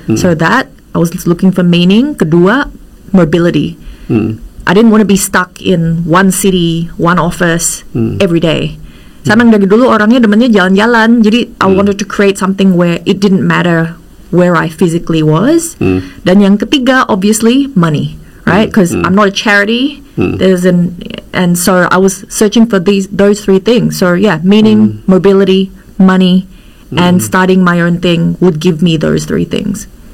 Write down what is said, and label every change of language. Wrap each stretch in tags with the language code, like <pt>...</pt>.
<en>So that I was looking for meaning. Kedua, mobility. I didn't want to be stuck in one city, one office every day.</en> <id>Saya memang dari dulu orangnya demennya jalan-jalan.</id> <en>Jadi I wanted to create something where it didn't matter where I physically was.</en> <id>Dan yang ketiga,</id> <en>obviously, money. Right? Because I'm not a charity. And so I was searching for those 3 things. So yeah, meaning, mobility, money, and starting my own thing would give me those 3 things.</en>